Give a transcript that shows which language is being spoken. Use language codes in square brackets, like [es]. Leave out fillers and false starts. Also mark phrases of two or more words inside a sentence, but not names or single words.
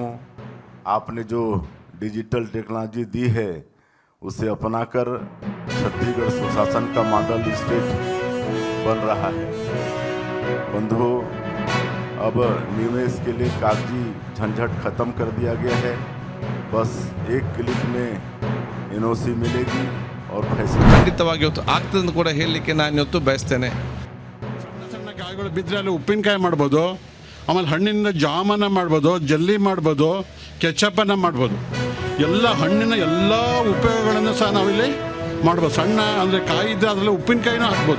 [hi] आपने जो [en] digital technology [hi] दी है उसे अपनाकर छत्तीसगढ़ सुशासन का [en] model state [hi] बन रहा है. बंधुओं, अब निवेश के लिए कागजी झंझट खत्म कर दिया गया है. बस एक क्लिक में NOC मिलेगी और फैसला [kn] ಖಂಡಿತವಾಗಿ ಆಗ್ತದೆ ಅಂತ ಕೂಡ ಹೇಳಲಿಕ್ಕೆ ನಾನು ಇವತ್ತು ಬಯಸ್ತೇನೆ. ಸಣ್ಣ ಸಣ್ಣ ಕಾಯಿಗಳು ಬಿದ್ದರೆ ಅಲ್ಲಿ ಉಪ್ಪಿನಕಾಯಿ ಮಾಡ್ಬೋದು, ಆಮೇಲೆ ಹಣ್ಣಿನಿಂದ ಜಾಮನ್ನ ಮಾಡ್ಬೋದು, ಜಲ್ಲಿ ಮಾಡ್ಬೋದು, ಕೆಚಪ್ಪನ್ನು ಮಾಡ್ಬೋದು. ಎಲ್ಲ ಹಣ್ಣಿನ ಎಲ್ಲ ಉಪಯೋಗಗಳನ್ನು ಸಹ ನಾವಿಲ್ಲಿ ಮಾಡ್ಬೋದು. ಸಣ್ಣ ಅಂದರೆ ಕಾಯಿ ಇದ್ದರೆ ಅದರಲ್ಲಿ ಉಪ್ಪಿನಕಾಯಿನೂ ಹಾಕ್ಬೋದು.